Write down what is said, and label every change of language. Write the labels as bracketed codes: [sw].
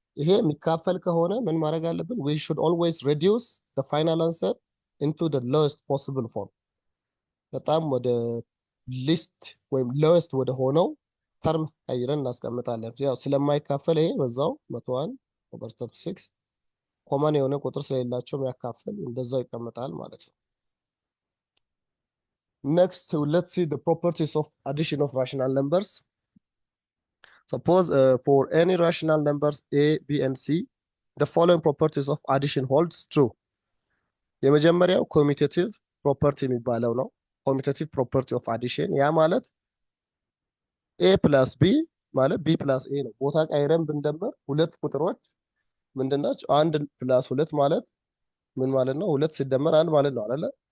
[am] ይሄ የሚካፈል ከሆነ ምን ማድረግ አለብን? [en] we should always reduce the final answer into the lowest possible form። [am] በጣም ወደ ሊስት ወይም lowest ወደ ሆነው ተርም ቀይረን እናስቀምጣለን። ያው ስለማይካፈል ይሄ በዛው 101/36 ኮመን የሆነ ቁጥር ስለሌላቸው የሚያካፍል እንደዛው ይቀመጣል ማለት ነው። [en] Next, let's see the properties of addition of rational numbers. Suppose for any rational numbers a, b, and c, the following properties of addition holds true. [am] የመጀመሪያው commutative property የሚባለው ነው። [en] commutative property of addition [am] ያ ማለት a plus b ማለት b plus a ነው። ቦታ ቀይረን ብንደምር ሁለት ቁጥሮች ምንድናቸው? አንድ ፕላስ ሁለት ማለት ምን ማለት ነው? ሁለት ሲደመር አንድ ማለት ነው አይደለ?